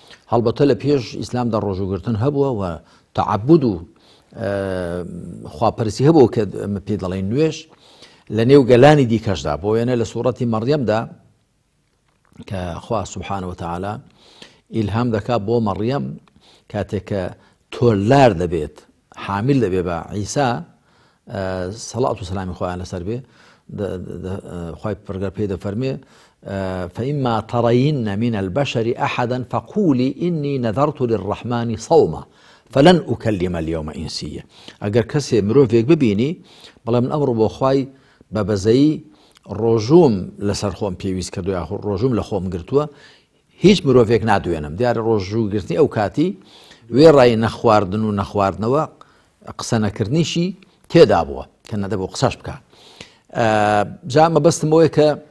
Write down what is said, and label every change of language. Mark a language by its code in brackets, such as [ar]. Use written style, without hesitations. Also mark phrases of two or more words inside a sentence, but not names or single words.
[ckb] هەڵبەتە لە پێش ئیسلامدا ڕۆژوگرتن هەبووە و تعبد و خواپەرسی هەبوو کە پێ دەڵێن نوێژ لە نێو گەلانی دیکەشدا بۆ وێنە لە سوورەتی مەڕیەمدا کە خوا [ar] سبحانه وتعالى [ckb] ئیلهام دەکات بۆ مەڕیەم کاتێک کە تۆلار دەبێت حامل دەبێت بە عیسا سەڵات و سەلامی خۆیان لەسەر بێ خی پرگەر پێ دەفەرمێ [ar] فإما ترين من البشر أحدا فقولي إني نذرت للرحمن صوما فلن أكلم اليوم إنسيا [ckb] ئەگەر کەسێ مرۆڤێک ببینی بەڵام من ئەمڕۆ بۆ خوای بەبەزەیی ڕۆژوم لەسەر خۆم پێویست کردو یا ڕۆژوم لە خۆم گرتووە هیچ مرۆڤێک نادوێنم دیارە ڕۆژوگرتنی ئەو کاتی وێڕای نەخواردن و نەخواردنەوە قسە نەکردنیشی تێدا بووە کە نەدەبوو قسەش بکە جا مەبەستم ئەوەیە کە